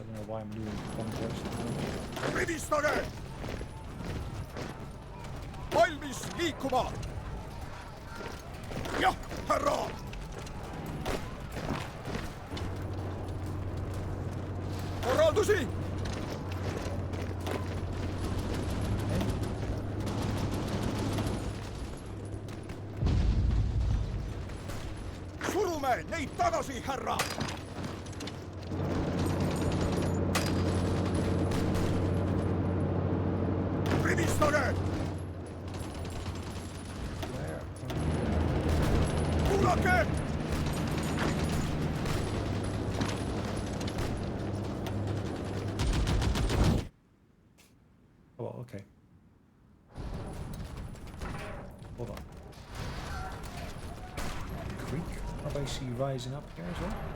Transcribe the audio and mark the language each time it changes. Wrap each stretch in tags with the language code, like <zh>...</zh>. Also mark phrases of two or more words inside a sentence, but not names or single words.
<en>why I'm doing convoys.</en> <et>Rivistage! Valmis liikuma! Jah, härra! Korraldusi! Surume neid tagasi, härra! Rivistage! Kuulake!</et> <en>Oh, okay. Hold on. Creek are basically rising up here as well.</en>